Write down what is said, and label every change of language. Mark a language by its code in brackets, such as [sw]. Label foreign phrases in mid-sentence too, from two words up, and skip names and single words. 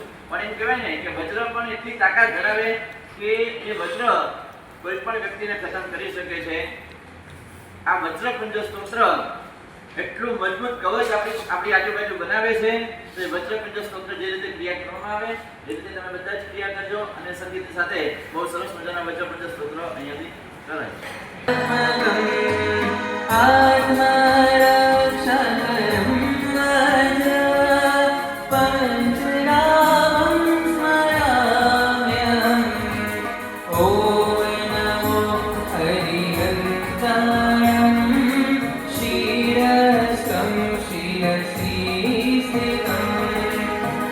[gu] પણ એમ કહેવાય ને કે વજ્ર પણ એટલી તાકાત ધરાવે કે એ વજ્ર કોઈ પણ વ્યક્તિને ખતમ કરી શકે છે. આ વજ્ર પંજર સ્તોત્ર એટલું મજબૂત કવચ આપણી આજુબાજુ બનાવે છે. તો એ વજ્ર પંજર સ્તોત્ર જે રીતે ક્રિયા કરવામાં આવે એ રીતે તમે બધા જ ક્રિયા કરજો. અને સંગીત સાથે બહુ સરસ મજાના વજ્ર પંજર સ્તોત્ર અહીંયાથી કરાય. [sa] आत्मरक्षकं पञ्चरामं स्मराम्यहम्. ॐ नमो हरिहन्तायं क्षीरस्तं क्षीरसीस्थितम्.